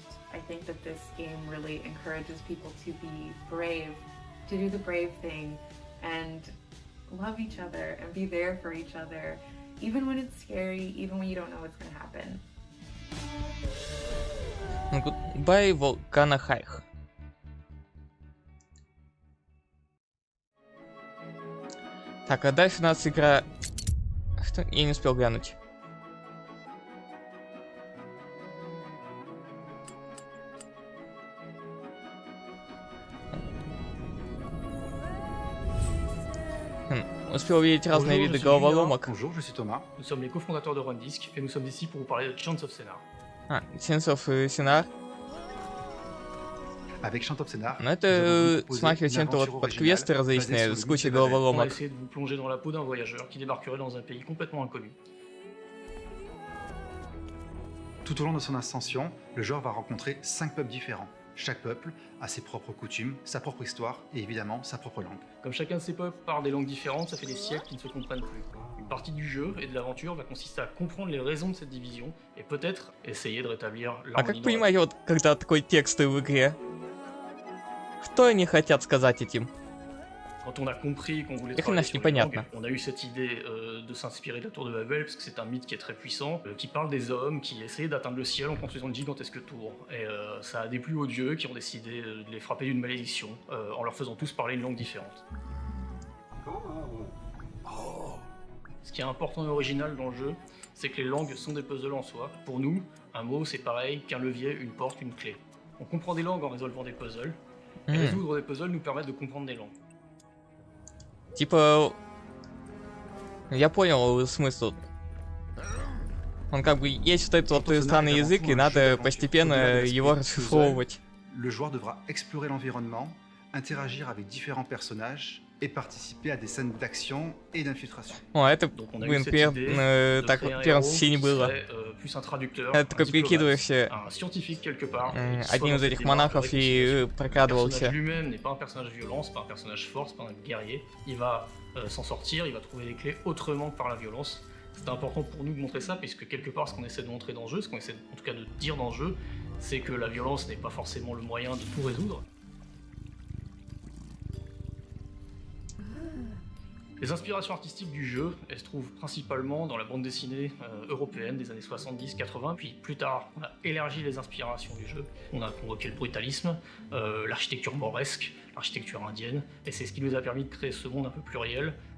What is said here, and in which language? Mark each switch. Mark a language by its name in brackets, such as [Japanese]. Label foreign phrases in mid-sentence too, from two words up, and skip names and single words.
[English] I think that this game really encourages people to be brave, to do the brave thing, and love each other and be there for each other, even when it's scary, even when you don't know what's going to happen. Goodbye Volcano High. [Russian] Так, а дальше у нас игра... Что? Я не успел глянуть. Успел увидеть разные виды головоломок. [French] Bonjour, je suis Thomas. Nous sommes les cofondateurs de Rundisk et nous sommes ici pour vous parler de Chance of Scénar. [Russian] А, Chance of Scénar. [French] Avec Chant of Scénar, [Russian] Ну это смахивает чем-то вот под квесты различные с кучей головоломок. [French] On a essayé de vous plonger dans la peau d'un voyageur qui débarquerait dans un pays complètement inconnu. Tout au long de son ascension, le joueur va rencontrer 5 peuples différents. Chaque peuple a ses propres coutumes, sa propre histoire et évidemment sa propre langue. Comme chacun de ces peuples parle des langues différentes, ça fait des siècles qu'ils ne se comprennent plus. Une partie du jeu et de l'aventure va consister à comprendre les raisons de cette division et peut-être essayer de rétablir [Russian] А [French] l'harmonie. [Russian] как понимаете, вот когда такой текст в игре? Что они хотят сказать этим? [French] Quand on a compris qu'on voulait [Russian] Их [French] travailler [Russian] иначе [French] sur les [Russian] непонятно. [French] langues, on a eu cette idée de s'inspirer de la tour de Babel, parce que c'est un mythe qui est très puissant, qui parle des hommes qui essayaient d'atteindre le ciel en construisant de gigantesques tours. Et ça a déplu aux dieux qui ont décidé de les frapper d'une malédiction, en leur faisant tous parler une langue différente. Ce qui est important et original dans le jeu, c'est que les langues sont des puzzles en soi. Pour nous, un mot c'est pareil qu'un levier, une porte, une clé. On comprend des langues en résolvant des puzzles, et résoudre des puzzles nous permet de comprendre des langues. [Russian] Типа... Я понял смысл. Он как бы есть вот этот вот странный язык, и надо постепенно его расшифровывать. [French] Le joueur devra explorer l'environnement, interagir avec différents personnages et participer à des scènes d'action et d'infiltration. [Russian] О, это, блин, так вот первом сцене было. Это такой прикидываешься одним из этих монахов и прокрадывался. [French] Lui-même n'est pas un personnage violent, c'est pas un personnage fort, c'est pas un guerrier. Il va s'en sortir, il va trouver les clés autrement que par la violence. C'est important pour nous de montrer ça, puisque quelque part, ce qu'on essaie de montrer dans le jeu, ce qu'on essaie en tout cas de dire dans le jeu, c'est que la violence n'est pas forcément le moyen de tout résoudre. Les inspirations artistiques du jeu, elles se trouvent principalement dans la bande dessinée européenne des années 70-80, puis plus tard, on a élargi les inspirations du jeu, on a convoqué le brutalisme, l'architecture mauresque, l'architecture indienne, et c'est ce qui nous a permis de créer ce monde un peu pluriel.